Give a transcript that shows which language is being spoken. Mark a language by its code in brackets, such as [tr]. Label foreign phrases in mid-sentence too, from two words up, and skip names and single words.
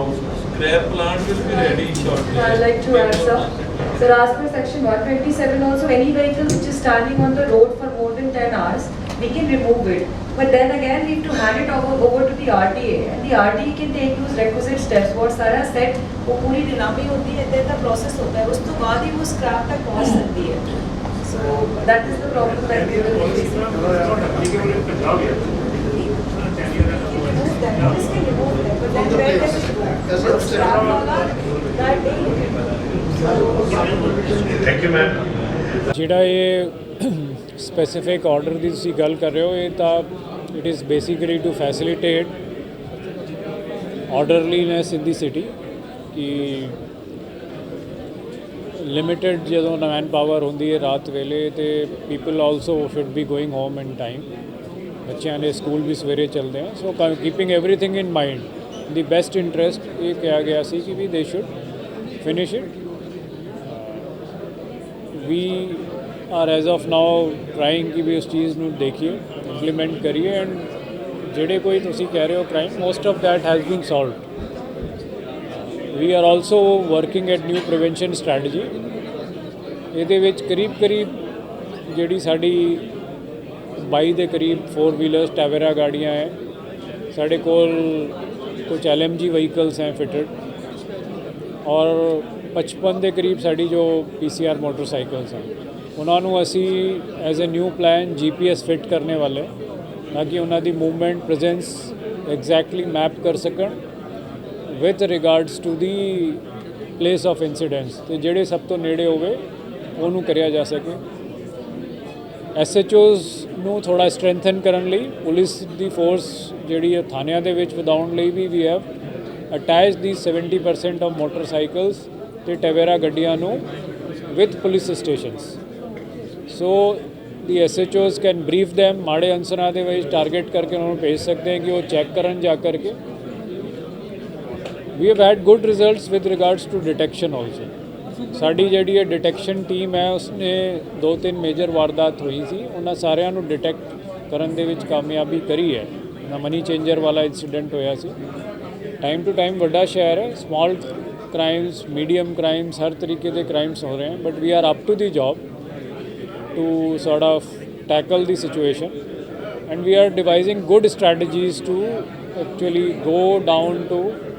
[en] Scrap plant will be ready shortly. I'd like to add, sir. Sir, as per section 127 also, any vehicle which is standing on the road for more than 10 hours, we can remove it. But then again, we have to hand it over to the RTA, and the RTA can take those requisite steps. What Sara said, [hi] वो पूरी नीलामी होती है, [en] then the process [hi] होता है, उसके बाद ही वो scrap तक पहुंच सकती है. [en] So that is the problem that we will be facing. Remove them, this can remove them, but then where does it go? Scrap वाला, that day. thank you ma'am. [pa] ਜਿਹੜਾ ਇਹ [en] specific order [pa] ਦੀ ਤੁਸੀਂ ਗੱਲ ਕਰ ਰਹੇ ਹੋ, ਇਹ ਤਾਂ [en] it is basically to facilitate orderliness in the city, कि ਲਿਮਿਟਡ ਜਦੋਂ man power [pa] ਹੁੰਦੀ ਹੈ ਰਾਤ ਵੇਲੇ ਤੇ [en] people also should be going home in time [pa] ਬੱਚਿਆਂ ਦੇ ਸਕੂਲ ਵੀ ਸਵੇਰੇ ਚੱਲਦੇ ਆ [en] so keeping everything in mind the best interest [pa] ਇਹ ਕਿਹਾ ਗਿਆ ਸੀ ਕਿ [en] we they should finish it we are as of now trying [pa] ਕਿ ਵੀ ਉਸ ਚੀਜ਼ ਨੂੰ ਦੇਖੀਏ ਇੰਪਲੀਮੈਂਟ ਕਰੀਏ ਐਂਡ ਜਿਹੜੇ ਕੋਈ ਤੁਸੀਂ ਕਹਿ ਰਹੇ ਹੋ [en] crime most of that has been solved we are also working at new prevention strategy [pa] ਇਹਦੇ ਵਿੱਚ ਕਰੀਬ ਜਿਹੜੀ ਸਾਡੀ 22 ਦੇ ਕਰੀਬ 4 ਵੀਲਰਸ ਟੈਵੇਰਾ ਗਾੜੀਆਂ ਹੈ ਸਾਡੇ ਕੋਲ ਕੁਝ LMG ਵਹੀਕਲਸ हैं ਫਿਟਡ ਔਰ 55 ਦੇ ਕਰੀਬ ਸਾਡੀ ਜੋ PCR ਮੋਟਰਸਾਈਕਲਸ हैं ਉਹਨਾਂ ਨੂੰ ਅਸੀਂ [en] as a new plan [pa] GPS ਫਿਟ ਕਰਨੇ ਵਾਲੇ ਤਾਂ ਕਿ ਉਹਨਾਂ ਦੀ [en] movement presence exactly map [pa] ਕਰ ਸਕਣ [en] with regards to the place of incidents [pa] ਤੇ ਜਿਹੜੇ ਸਭ ਤੋਂ ਨੇੜੇ ਹੋਵੇ ਉਹਨੂੰ ਕਰਿਆ ਜਾ ਸਕੇ SHOs ਨੂੰ ਥੋੜਾ ਸਟਰੈਂਥਨ ਕਰਨ ਲਈ ਪੁਲਿਸ ਦੀ ਫੋਰਸ ਜਿਹੜੀ ਹੈ ਥਾਣਿਆਂ ਦੇ ਵਿੱਚ ਵਧਾਉਣ ਲਈ [en] we we have attach the 70% of motorcycles [pa] ਤੇ ਟਵੇਰਾ ਗੱਡੀਆਂ ਨੂੰ [en] with police stations so the SHOs can brief them [pa] ਮਾੜੇ ਅਨਸਰਾਂ ਦੇ ਵਿੱਚ ਟਾਰਗੇਟ ਕਰਕੇ ਉਹਨਾਂ ਨੂੰ ਭੇਜ ਸਕਦੇ हैं ਕਿ ਉਹ ਚੈੱਕ ਕਰਨ ਜਾ ਕਰਕੇ [en] we have had good results with regards to detection also [pa] ਸਾਡੀ ਜਿਹੜੀ ਹੈ ਡਿਟੈਕਸ਼ਨ ਟੀਮ ਹੈ ਉਸਨੇ 2-3 ਮੇਜਰ ਵਾਰਦਾਤ ਹੋਈ ਸੀ ਉਹਨਾਂ ਸਾਰਿਆਂ ਨੂੰ ਡਿਟੈਕਟ ਕਰਨ ਦੇ ਵਿੱਚ ਕਾਮਯਾਬੀ ਕਰੀ ਹੈ ਨਾ [en] money changer [pa] ਵਾਲਾ ਇਨਸੀਡੈਂਟ ਹੋਇਆ ਸੀ [en] time to time [pa] ਵੱਡਾ ਸ਼ਹਿਰ ਹੈ [en] small crimes medium crimes [pa] ਹਰ ਤਰੀਕੇ ਦੇ ਕ੍ਰਾਈਮਸ ਹੋ ਰਹੇ ਹਨ [en] but we are up to the job to sort of tackle the situation and we are devising good strategies to actually go down to